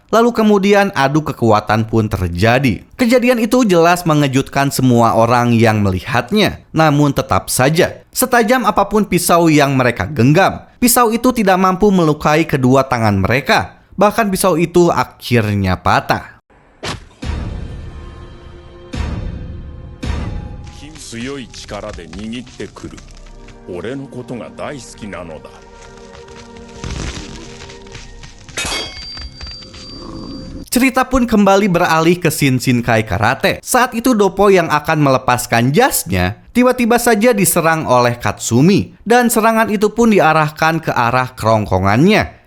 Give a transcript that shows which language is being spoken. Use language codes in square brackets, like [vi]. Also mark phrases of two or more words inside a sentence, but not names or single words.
[id] Lalu kemudian adu kekuatan pun terjadi. Kejadian itu jelas mengejutkan semua orang yang melihatnya. Namun tetap saja, setajam apapun pisau yang mereka genggam, pisau itu tidak mampu melukai kedua tangan mereka. Bahkan pisau itu akhirnya patah. [ja] 強い力で握ってくる。俺のことが大好きなのだ。 [id] Cerita pun kembali beralih ke Shinshinkai Karate. Saat itu Doppo yang akan melepaskan jasnya tiba-tiba saja diserang oleh Katsumi. Dan serangan itu pun diarahkan ke arah kerongkongannya.